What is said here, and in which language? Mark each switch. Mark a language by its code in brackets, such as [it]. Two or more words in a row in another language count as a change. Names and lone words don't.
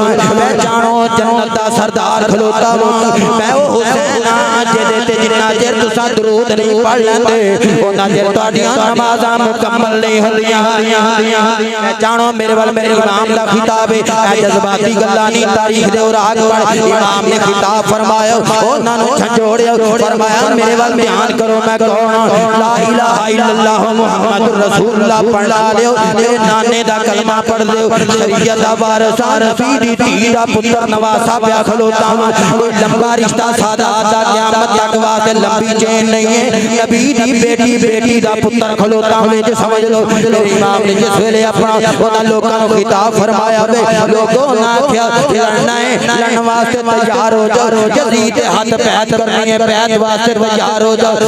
[pa] پچھانو جنت دا سردار کھلوتا وا۔ میں او حسین جیدے تے جنا چر تساں درود نہیں پڑھ لیندے انا چر تہاڈیاں نمازاں مکمل نہیں ہوندیاں. پچھانو میرے وال میرے امام دا خطاب ہے، اے جذباتی گلاں نہیں، تاریخ دے اور آگ امام نے خطاب فرمایا، انہاں نوں جھنجھوڑیا، فرمایا میرے وال دھیان کرو، میں کون? [ar] لا إله إلا الله محمد رسول الله [pa] پڑھ لیو، میرے نانے دا کلمہ پڑھ لیو. شریعت دا وارث نبی دی دھی دا پتر نواسہ پیا کھلوتا وا. کوئی لمبا رشتہ سادات دا قیامت تک واسطے لمبی چین نہیں ہے. نبی دی بیٹی دا پتر کھلوتا وے، جے سمجھ لو. میرے امام نے جس ویلے اپنا انہاں لوکاں نوں خطاب فرمایا وے، لوگوں نا آکھیا لڑنا ہے، لڑن واسطے تیار ہو جاؤ، یزید دے ہاتھ بیعت کرنی ہے، بیعت واسطے تیار ہو جاؤ.